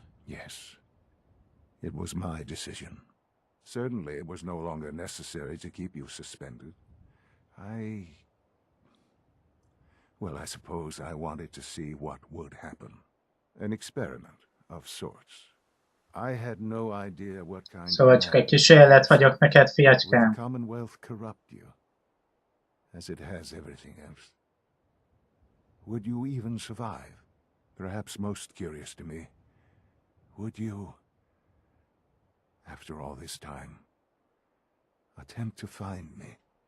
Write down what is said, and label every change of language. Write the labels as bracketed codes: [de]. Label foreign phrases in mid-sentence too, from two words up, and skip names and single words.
[en] Yes. It was my decision. Certainly it was no longer necessary to keep you suspended. Well, I suppose I wanted to see what would happen. An experiment of sorts. I had no idea what kind [hu] Szóval csak egy kísérlet vagyok neked, [en] Will the [hu] fiacskám. [en] Commonwealth corrupt you, as it has everything else? Would you even survive? Perhaps most curious to me, would you, after all this time, attempt to find me?